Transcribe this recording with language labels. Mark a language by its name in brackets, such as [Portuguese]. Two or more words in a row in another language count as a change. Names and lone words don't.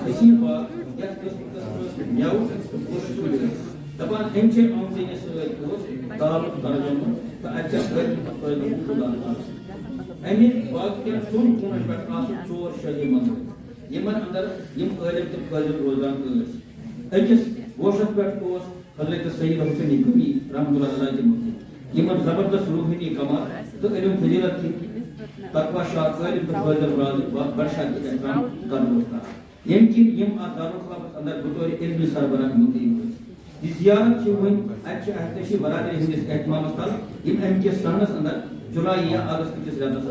[Kashmiri] حسین باغ یتھ قسمس میوٕ تہٕ پوشہِ کُلۍ ٲسۍ دپان امہِ چہِ آمدنی سۭتۍ اوس تعلق درجن تہٕ اتہِ چھا فٲیدٕ خُدا امہِ باغ کٮ۪ن ژۄن کوٗنن پٮ۪ٹھ آسہٕ 4 شٲہی منٛدر یمن اندر یم عٲلم تہٕ فٲضل روزان ٲسۍ أکِس گوشس پٮ۪ٹھ اوس حضرت سید حسین قمی [Arabic] رحمۃ اللہ علیہ [Kashmiri] مُفتی یمن زبردست روحانی کمال تہٕ علم فضیلت کہِ تقوا شاد عٲلم تہٕ فٲضل راز برشاد احترام کرنہٕ اوس کران ییٚمہِ کِنۍ یم اتھ دارالخلافس اندر بطور علمی سربراہ مقیم ٲسۍ یہ زیارت چھِ وۄنۍ اتہِ چھِ احتشی برادری ہٕنٛدِس احتمامس تل یم امہِ کِس سنس اندر جولائی یا اگست کِس رٮ۪تس